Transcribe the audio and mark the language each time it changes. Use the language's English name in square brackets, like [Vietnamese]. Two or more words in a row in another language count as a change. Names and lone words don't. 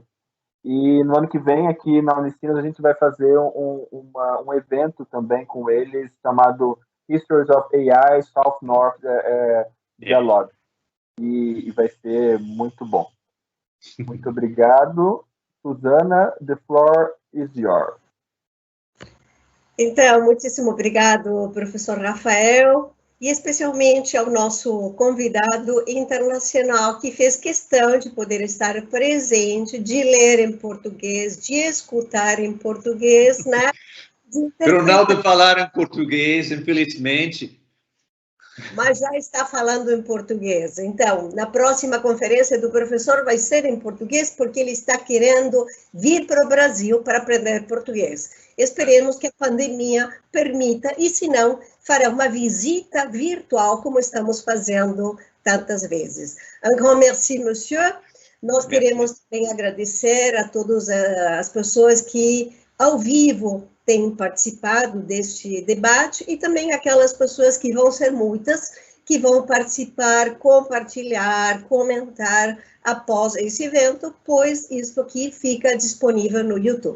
[Portuguese] E no ano que vem, aqui na Unisinos, a gente vai fazer um evento também com eles, chamado Histories of AI, South North Dialogue. E vai ser muito bom. Muito obrigado. [English] Suzana, the floor is yours. [Portuguese] Então, muitíssimo obrigado, professor Rafael, e especialmente ao nosso convidado internacional, que fez questão de poder estar presente, de ler em português, de escutar em português, né? Pero não de falar em português, infelizmente. Mas já está falando em português. Então, na próxima conferência do professor vai ser em português, porque ele está querendo vir para o Brasil para aprender português. Esperemos que a pandemia permita, e se não, fará uma visita virtual, como estamos fazendo tantas vezes. [French] Un grand merci, monsieur. [Portuguese] Nós queremos também agradecer a todas as pessoas que, ao vivo, têm participado deste debate e também aquelas pessoas que vão ser muitas, que vão participar, compartilhar, comentar após esse evento, pois isso aqui fica disponível no YouTube.